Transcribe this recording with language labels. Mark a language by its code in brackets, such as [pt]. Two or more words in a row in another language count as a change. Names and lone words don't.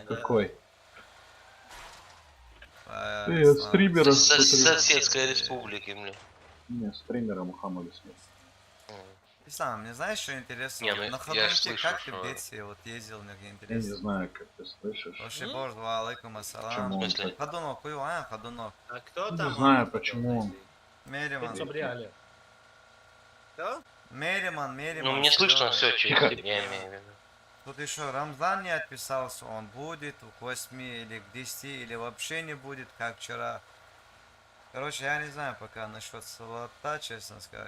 [ru] Какой? Стримера. Соседской республики, блин. Не, стримера Мухаммада Смит. Ты сам, не знаешь, что интересно? Не, ну, на Ходунке, как ты в детстве вот ездил, мне интересно? Я не знаю, как ты слышишь. Вообще, боже, [ar] عليكم السلام. [ru] Ходунок, Ходунок. А кто там? Не знаю, почему он. Мериман. Кто? Мериман. Ну, мне слышно все через тебя, я имею в виду. Тут еще Рамзан не отписался, он будет к 8 или к 10, или вообще не будет, как вчера. Короче, я не знаю пока насчет слота, честно сказать.